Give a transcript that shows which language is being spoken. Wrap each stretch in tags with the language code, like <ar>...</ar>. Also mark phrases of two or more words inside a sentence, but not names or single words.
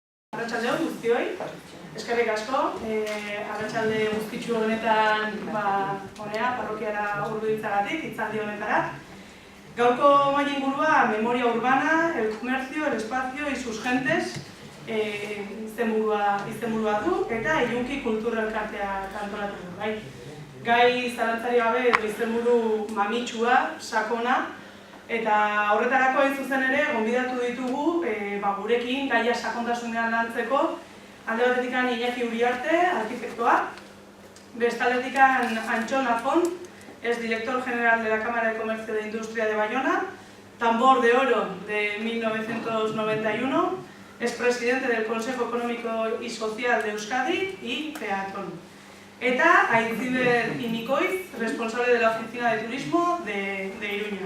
<eu>Arratsalde on guztioi, eskerrik asko, arratsalde guztitsu honetan honea, parrokiara hurbiltzeagatik, hitzaldi honetara. Gaurko mahai ingurua,</eu> <es>memoria urbana, el comercio, el espacio y sus gentes,</es> <eu>izenburua du, eta ilunki kultura elkartea antolatu du, bai. Gai zalantzari gabe izenburu mamitsua, sakona, eta horretarako hain zuzen ere, gonbidatu ditugu gurekin gaia sakontasunean lantzeko, alde batetik Iñaki Uriarte, arkitektoa, bestaldetik Antxon Lafont,</eu> <es>es director general de la Cámara de Comercio de Industria de Bayona, tambor de oro de 1991, es presidente del Consejo Económico y Social de Euskadi y peatón.</es> <eu>Eta Aitziber Inikoiz,</eu> <es>responsable de la Oficina de Turismo de Iruña.</es>